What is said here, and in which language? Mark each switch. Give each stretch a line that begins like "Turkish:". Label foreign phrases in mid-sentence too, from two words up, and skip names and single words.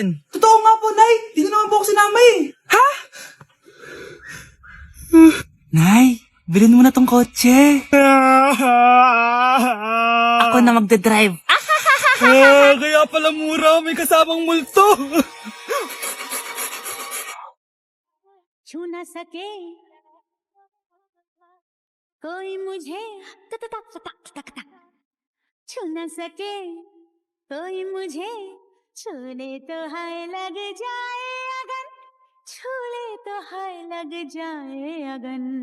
Filipino: Totoo nga po, Nay. Di na naman po ako sinama, eh. Ha? Nay, bilhin mo na tong kotse. Ako na magdadrive. Kaya pala mura. May kasamang multo.
Hindi: छू न सके कोई मुझे तक तक तक तक तक छू न सके कोई मुझे छूले तो हाय लग जाए अगन छूले तो हाय लग जाए अगन